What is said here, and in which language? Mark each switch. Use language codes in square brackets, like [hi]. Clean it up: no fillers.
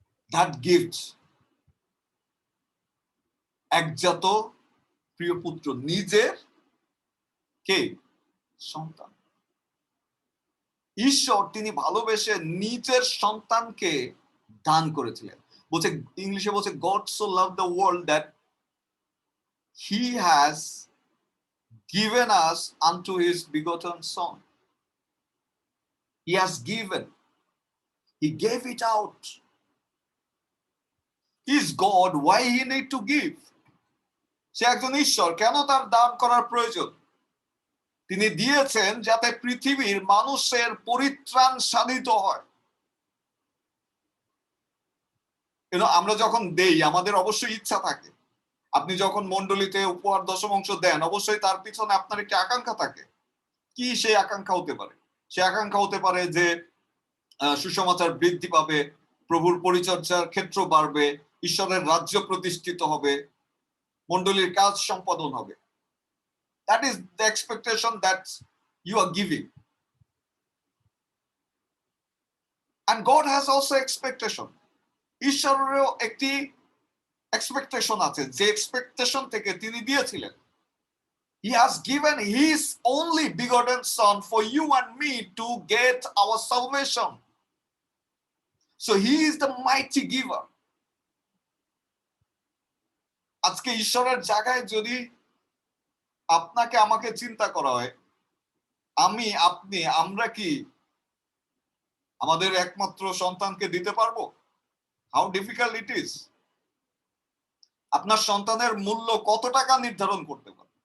[en] that gift, [bn] একজাত প্রিয় পুত্র, নিজের কে? সন্তান। ঈশ্বর তিনি ভালোবেসে নিজের সন্তানকে দান করেছিলেন। বলছে, ইংলিশে বলছে, [en] God so loved the world that he has given us unto his begotten son. He has given. He gave it out. He is God. Why he need to give? [bn] সে একজন ঈশ্বর, কেন তার দান করার প্রয়োজন? তিনি দিয়েছেন যাতে পৃথিবীর মানুষের পরিত্রাণ সাধিত হয়। আমরা যখন দেই আমাদের অবশ্যই ইচ্ছা থাকে। আপনি যখন মণ্ডলীতে উপহার দশমাংশ দেন, অবশ্যই তার পিছনে আপনার একটি আকাঙ্ক্ষা থাকে। কি সেই আকাঙ্ক্ষা হতে পারে? সে আকাঙ্ক্ষা হতে পারে যে সুসমাচার বৃদ্ধি পাবে, প্রভুর পরিচর্যার ক্ষেত্র বাড়বে, ঈশ্বরের রাজ্য প্রতিষ্ঠিত হবে, মণ্ডলীর কাজ সম্পাদন হবে। [en] That is the expectation that you are giving. And God has also expectation. [bn] ঈশ্বরেরও একটি এক্সপেকটেশন আছে, যে এক্সপেকটেশন থেকে তিনি দিয়েছিলেন। [en] He has given his only begotten son for you and me to get our salvation. So he is the mighty giver. [bn] আজকে ঈশ্বরের জায়গায় যদি আপনাকে আমাকে চিন্তা করা হয়, আমি, আপনি, আমরা কি আমাদের একমাত্র সন্তানকে দিতে পারবো? [en] How difficult it is. [bn] আপনার সন্তানের মূল্য কত টাকা নির্ধারণ করতে পারে?